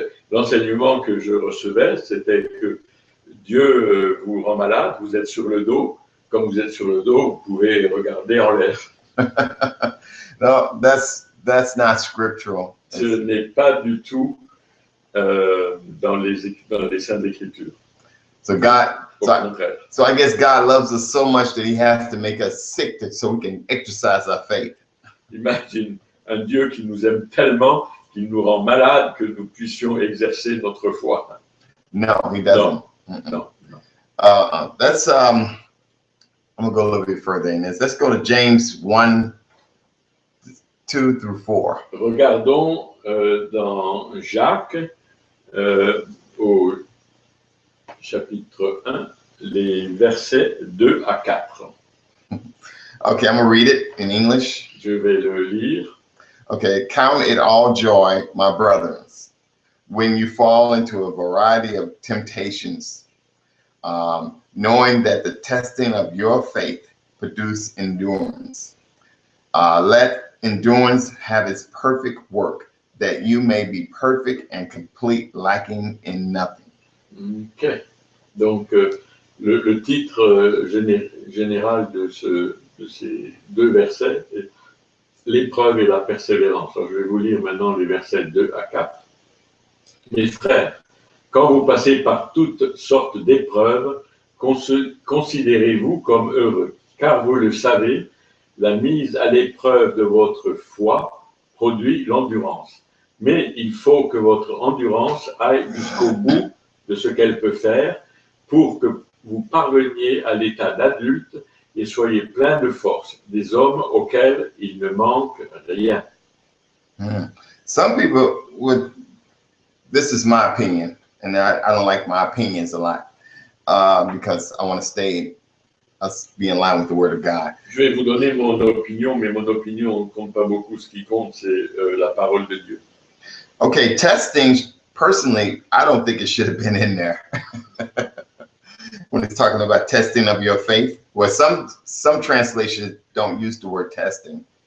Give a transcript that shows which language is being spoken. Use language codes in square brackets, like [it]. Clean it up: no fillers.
[fr] L'enseignement que je recevais, c'était que Dieu vous rend malade, vous êtes sur le dos. Comme vous êtes sur le dos, vous pouvez regarder en l'air. [en] No, that's not scriptural. [fr] Ce n'est pas du tout dans les Saintes Écritures. [en] So I guess God loves us so much that he has to make us sick so we can exercise our faith. [fr] Imagine un Dieu qui nous aime tellement qu'il nous rend malades que nous puissions exercer notre foi. [en] No, he doesn't. [fr] Non. [en] That's I'm going to go a little bit further in this. Let's go to James 1, 2 through 4. [fr] Regardons dans Jacques au chapitre 1, les versets 2 à 4. [en] Okay, I'm going to read it in English. [fr] Je vais le lire. [en] Okay, count it all joy, my brothers, when you fall into a variety of temptations, knowing that the testing of your faith produce endurance. Let endurance have its perfect work, that you may be perfect and complete, lacking in nothing. Ok. [fr] Donc, le titre général de ces deux versets est l'épreuve et la persévérance. Alors, je vais vous lire maintenant les versets 2 à 4. Mes frères, quand vous passez par toutes sortes d'épreuves, considérez-vous comme heureux, car vous le savez, la mise à l'épreuve de votre foi produit l'endurance. Mais il faut que votre endurance aille jusqu'au bout de ce qu'elle peut faire pour que vous parveniez à l'état d'adulte et soyez plein de force, des hommes auxquels il ne manque rien. [en] Some people would, this is my opinion, and I don't like my opinions a lot because I want to be in line with the Word of God. [fr] Je vais vous donner mon opinion, mais mon opinion ne compte pas beaucoup. Ce qui compte, c'est la parole de Dieu. [en] Okay, testing, personally, I don't think it should have been in there. When it's talking about testing of your faith, well, some translations don't use the word testing.